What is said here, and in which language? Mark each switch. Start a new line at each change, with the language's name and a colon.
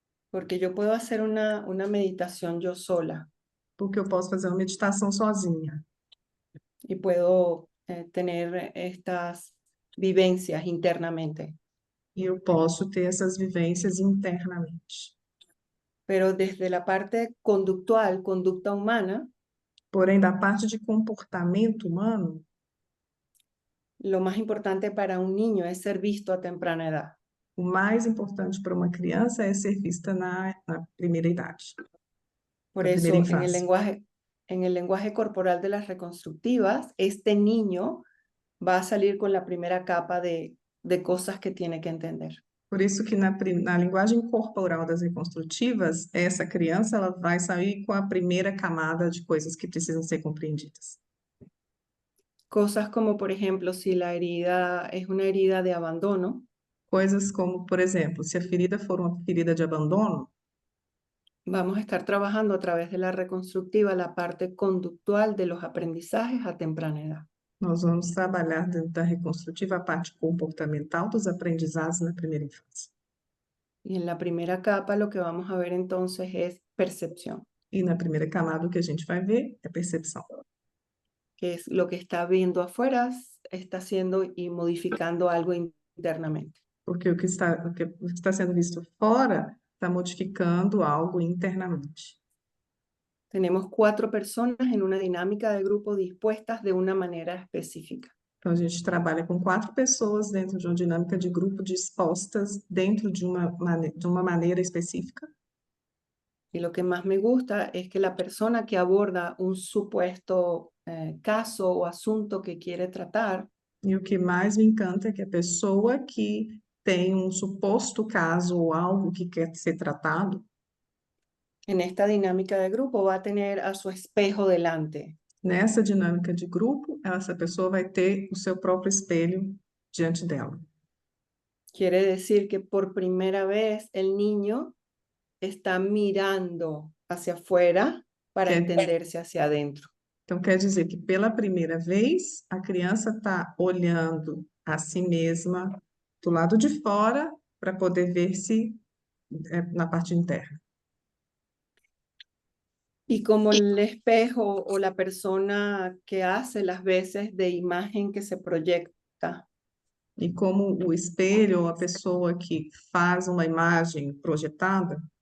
Spanish: Porque yo puedo hacer una meditación yo sola
Portuguese: Porque eu posso fazer uma meditação sozinha
Spanish: y puedo tener estas vivencias internamente.
Portuguese: e eu posso ter essas vivências internamente.
Spanish: Pero desde la parte conductual, conducta humana,
Portuguese: Porém, da parte de comportamento humano,
Spanish: lo más importante para un niño es ser visto a temprana edad.
Portuguese: o mais importante para uma criança é ser vista na primeira idade,
Spanish: Por
Portuguese: na primeira
Spanish: eso,
Portuguese: infância.
Spanish: en el lenguaje corporal de las reconstructivas, este niño va a salir con la primera capa de cosas que tiene que entender.
Portuguese: Por isso que na linguagem corporal das reconstrutivas, essa criança ela vai sair com a primeira camada de coisas que precisam ser compreendidas.
Spanish: Cosas como, por ejemplo, si la herida es una herida de abandono,
Portuguese: Coisas como, por exemplo, se a ferida for uma ferida de abandono,
Spanish: vamos a estar trabajando a través de la reconstructiva la parte conductual de los aprendizajes a temprana edad.
Portuguese: nós vamos trabalhar dentro da reconstrutiva a parte comportamental dos aprendizados na primeira infância.
Spanish: Y en la primera capa lo que vamos a ver entonces es percepción,
Portuguese: E na primeira camada o que a gente vai ver é percepção,
Spanish: que es lo que está viendo afuera, está haciendo y modificando algo internamente.
Portuguese: porque o que está sendo visto fora está modificando algo internamente.
Spanish: Tenemos 4 personas en una dinámica de grupo dispuestas de una manera específica.
Portuguese: Então, a gente trabalha com 4 pessoas dentro de uma dinâmica de grupo dispostas dentro de uma maneira específica.
Spanish: Y lo que más me gusta es que la persona que aborda un supuesto caso o asunto que quiere tratar,
Portuguese: E o que mais me encanta é que a pessoa que tem um suposto caso ou algo que quer ser tratado,
Spanish: en esta dinámica de grupo va a tener a su espejo delante.
Portuguese: nessa dinâmica de grupo, essa pessoa vai ter o seu próprio espelho diante dela.
Spanish: Quiere decir que por primera vez el niño está mirando hacia afuera para
Portuguese: Quer-
Spanish: entenderse hacia adentro.
Portuguese: Então, quer dizer que pela primeira vez, a criança está olhando a si mesma do lado de fora para poder ver-se na parte interna.
Spanish: Y como el espejo o la persona que hace las veces de imagen que se proyecta,
Portuguese: E como o espelho ou a pessoa que faz uma imagem projetada